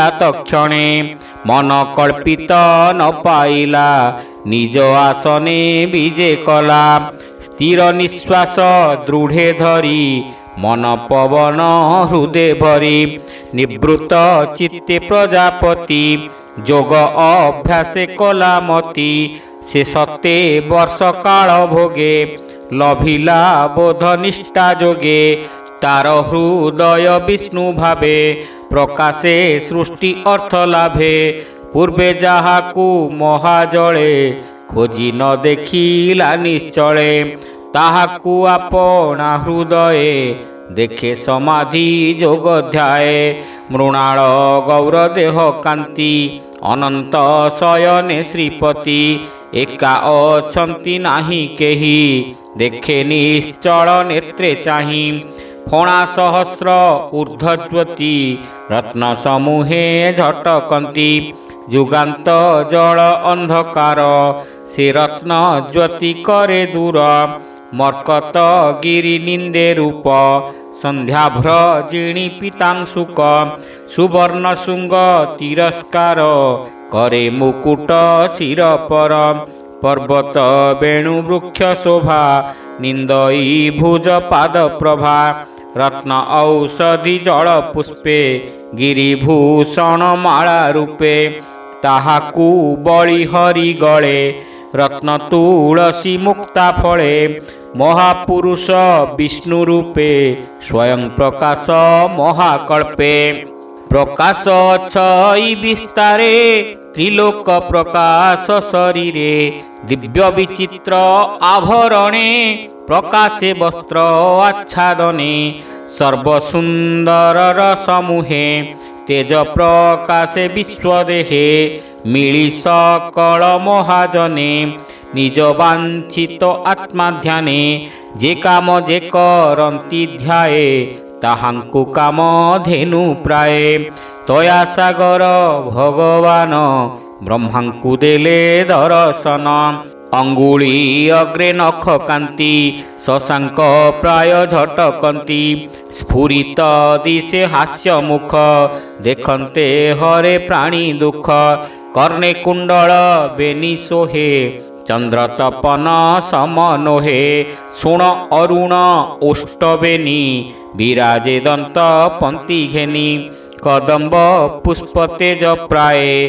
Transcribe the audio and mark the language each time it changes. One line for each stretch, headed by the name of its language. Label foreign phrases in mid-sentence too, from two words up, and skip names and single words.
Odia: ତକ୍ଷଣେ ମନ କଳ୍ପିତ ନ ପାଇଲା ନିଜ ଆସନେ ବିଜେ କଲା ସ୍ଥିର ନିଶ୍ୱାସ ଦୃଢ଼େ ଧରି ମନ ପବନ ହୃଦେ ଭରି ନିବୃତ ଚିତ୍ତେ ପ୍ରଜାପତି ଯୋଗ ଅଭ୍ୟାସେ କଲା ମତି ସେ 7 ବର୍ଷ କାଳ ଭୋଗେ ଲଭିଲା ବୋଧ ନିଷ୍ଠା ଯୋଗେ ତାର ହୃଦୟ ବିଷ୍ଣୁ ଭାବେ ପ୍ରକାଶେ ସୃଷ୍ଟି ଅର୍ଥ ଲାଭେ ପୂର୍ବେ ଯାହାକୁ ମହାଜଳେ ଖୋଜି ନ ଦେଖିଲା ନିଶ୍ଚଳେ ତାହାକୁ ଆପଣା ହୃଦୟେ ଦେଖେ ସମାଧି ଯୋଗ ଧ୍ୟାୟେ ମୃଣାଳ ଗୌର ଦେହ କାନ୍ତି ଅନନ୍ତ ଶୟନେ ଶ୍ରୀପତି ଏକା ଅଛନ୍ତି ନାହିଁ କେହି ଦେଖେ ନିଶ୍ଚଳ ନେତ୍ରେ ଚାହିଁ ଫଣା ସହସ୍ର ଊର୍ଦ୍ଧ୍ୱଜ୍ୟୋତି ରତ୍ନ ସମୂହେ ଝଟକନ୍ତି ଯୁଗାନ୍ତ ଜଳ ଅନ୍ଧକାର ସେ ରତ୍ନ ଜ୍ୟୋତି କରେ ଦୂର ମର୍କତ ଗିରି ନିନ୍ଦେ ରୂପ ସନ୍ଧ୍ୟାଭ୍ର ଜିଣି ପୀତାଂଶୁକ ସୁବର୍ଣ୍ଣ ଶୃଙ୍ଗ ତିରସ୍କାର କରେ ମୁକୁଟ ଶିର ପର ପର୍ବତ ବେଣୁ ବୃକ୍ଷ ଶୋଭା ନିନ୍ଦଇ ଭୁଜ ପାଦ ପ୍ରଭା ରତ୍ନ ଔଷଧି ଜଳ ପୁଷ୍ପେ ଗିରିଭୂଷଣ ମାଳା ରୂପେ ତାହାକୁ ବଳି ହରି ଗଳେ ରତ୍ନ ତୁଳସୀ ମୁକ୍ତା ଫଳେ ମହାପୁରୁଷ ବିଷ୍ଣୁ ରୂପେ ସ୍ୱୟଂ ପ୍ରକାଶ ମହାକଳ୍ପେ ପ୍ରକାଶ ଛଇ ବିସ୍ତାରେ ତ୍ରିଲୋକ ପ୍ରକାଶ ଶରୀରେ ଦିବ୍ୟ ବିଚିତ୍ର ଆଭରଣେ ପ୍ରକାଶେ ବସ୍ତ୍ର ଆଚ୍ଛାଦନେ ସର୍ବସୁନ୍ଦର ସମୂହେ ତେଜ ପ୍ରକାଶେ ବିଶ୍ୱଦେହେ ମିଳି ସକଳ ମହାଜନେ ନିଜ ବାଞ୍ଛିତ ଆତ୍ମା ଧ୍ୟାନେ ଯେ କାମ ଯେ କରନ୍ତି ଧ୍ୟାୟେ ତାହାଙ୍କୁ କାମ ଧେନୁ ପ୍ରାୟ ତୟା ସାଗର ଭଗବାନ ବ୍ରହ୍ମାଙ୍କୁ ଦେଲେ ଦର୍ଶନ ଅଙ୍ଗୁଳି ଅଗ୍ରେ ନଖ କାନ୍ତି ଶଶାଙ୍କ ପ୍ରାୟ ଝଟକନ୍ତି ସ୍ଫୁରିତ ଦିଶେ ହାସ୍ୟ ମୁଖ ଦେଖନ୍ତେ ହରେ ପ୍ରାଣୀ ଦୁଃଖ କର୍ଣ୍ଣେ କୁଣ୍ଡଳ ବେନି ସୋହେ ଚନ୍ଦ୍ର ତପନ ସମନୋହେ ସୁଣ ଅରୁଣ ଓଷ୍ଠବେନି ବିରାଜେ ଦନ୍ତ ପନ୍ତି ଘେନି କଦମ୍ବ ପୁଷ୍ପ ତେଜ ପ୍ରାୟ